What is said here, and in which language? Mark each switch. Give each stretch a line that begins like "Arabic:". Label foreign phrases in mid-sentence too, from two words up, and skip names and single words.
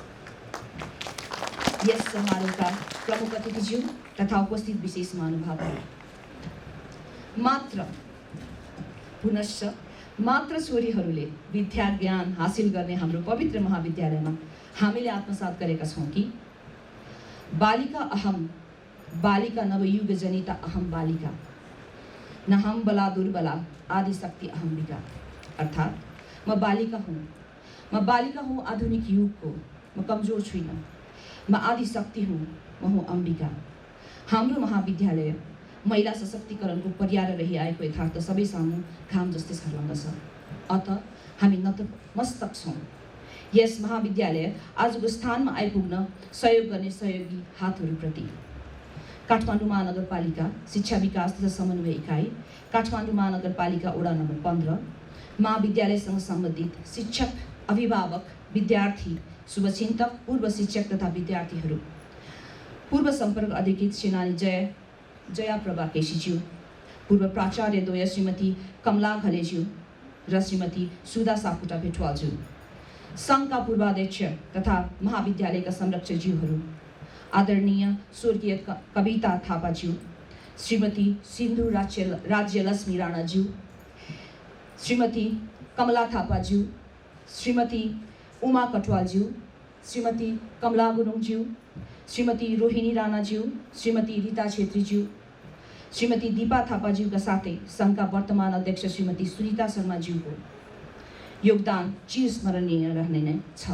Nepali: यस समारोहका प्रमुख अतिथिज्यू तथा उपस्थित विशेष महानुभावहरू, मात्र छोरीहरूले विद्या ज्ञान हासिल गर्ने हाम्रो पवित्र महाविद्यालयमा हामीले आत्मसात गरेका छौँ कि
Sanskrit: बालिका अहम बालिका नवयुग जनिता अहम बालिका न हम बला दुर्बला आदि शक्ति अहम्बिका।
Nepali: अर्थात् म बालिका हूँ आधुनिक युगको, म कमजोर छुइनँ, म आदि शक्ति हूँ, म हूँ अम्बिका। हाम्रो महाविद्यालय महिला सशक्तिकरणको पर्याय रहिआएको यथार्थ सबै सामु घाम जस्तै छर्लङ्ग छ। अत हामी नतमस्तक छौँ। यस महाविद्यालय आजको स्थानमा आइपुग्न सहयोग गर्ने सहयोगी हातहरूप्रति काठमाडौँ महानगरपालिका शिक्षा विकास तथा समन्वय इकाइ, काठमाडौँ महानगरपालिका वडा नम्बर 15, महाविद्यालयसँग सम्बन्धित शिक्षक, अभिभावक, विद्यार्थी, शुभचिन्तक, पूर्व शिक्षक तथा विद्यार्थीहरू, पूर्व सम्पर्क अधिकृत सेनानी जया प्रभा केसीज्यू, पूर्व प्राचार्य द्वय श्रीमती कमला घलेज्यू र श्रीमती सुधा सापुटा भेटवालज्यू, सङ्घका पूर्वाध्यक्ष तथा महाविद्यालयका संरक्षकज्यूहरू, आदरणीय स्वर्गीय कविता थापाज्यू, श्रीमती सिन्धु राज्यलक्ष्मी राणाज्यू, श्रीमती कमला थापाज्यू, श्रीमती उमा कटवालज्यू, श्रीमती कमला गुरुङज्यू, श्रीमती रोहिणी राणाज्यू, श्रीमती रीता छेत्रीज्यू, श्रीमती दीपा थापाज्यूका साथै सङ्घका वर्तमान अध्यक्ष श्रीमती सुनिता शर्माज्यूको योगदान चिरस्मरणीय रहने नै छ।